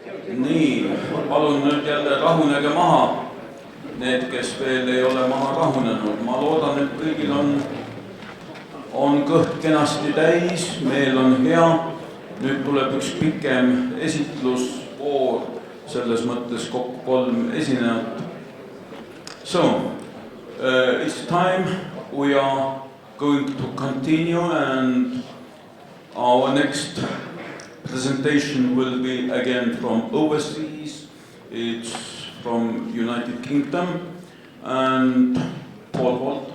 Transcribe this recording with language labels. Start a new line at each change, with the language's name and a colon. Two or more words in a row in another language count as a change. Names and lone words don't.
Estonian: nii, palun nüüd jälle rahunege maha, need, kes veel ei ole maha rahunenud. Ma loodan, et kõigil on kõht kenasti täis, meel on hea. Nüüd tuleb üks pikem esitlusvoor, selles mõttes kokku 3 esinejat.
English: So, it's time we are going to continue, and our next presentation will be again from overseas. It's from United Kingdom, and Paul Holt.